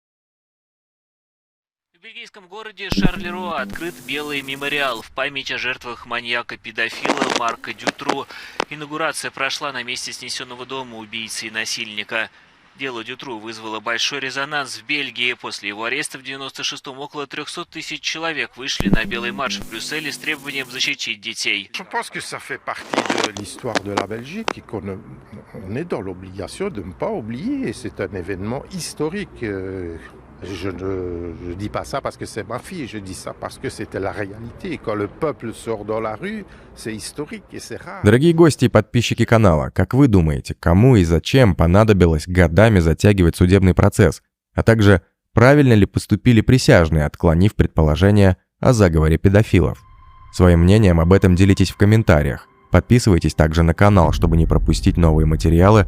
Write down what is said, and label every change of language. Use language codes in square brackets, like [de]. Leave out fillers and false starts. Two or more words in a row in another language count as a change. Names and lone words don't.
[ru] В бельгийском городе Шарлеруа открыт белый мемориал в память о жертвах маньяка-педофила Марка Дютру. Инаугурация прошла на месте снесенного дома убийцы и насильника. Дело Дютру вызвало большой резонанс в Бельгии. После его ареста в 1996-м около 300 тысяч человек вышли на белый марш в Брюсселе с требованием защитить детей. [fr] Je pense que ça fait partie de l'histoire de la Belgique et qu'on est dans l'obligation de ne pas oublier. C'est un événement historique. Je ne dis pas ça parce que c'est ma fille, je dis ça parce que c'était la réalité. Quand le peuple sort dans la rue, c'est historique et c'est rare. [ru] Дорогие гости и подписчики канала, как вы думаете, кому и зачем понадобилось годами затягивать судебный процесс? А также, правильно ли поступили присяжные, отклонив предположение о заговоре педофилов? Своим мнением об этом делитесь в комментариях. Подписывайтесь также на канал, чтобы не пропустить новые материалы.